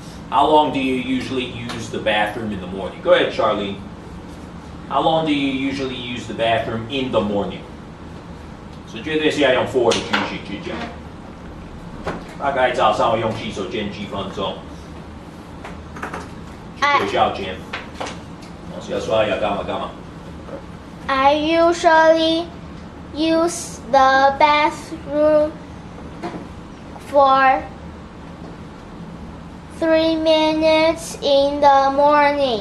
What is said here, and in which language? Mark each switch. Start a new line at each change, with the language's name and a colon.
English: How long do you usually use the bathroom in the morning? Go ahead, Charlie. How long do you usually use the bathroom in the morning?
Chinese: 是绝对是要用 for 的句型去讲。大概早上我用洗手间几分钟，去学校间，然后要刷牙干嘛干嘛。
English: I usually use the bathroom for 3 minutes in the morning.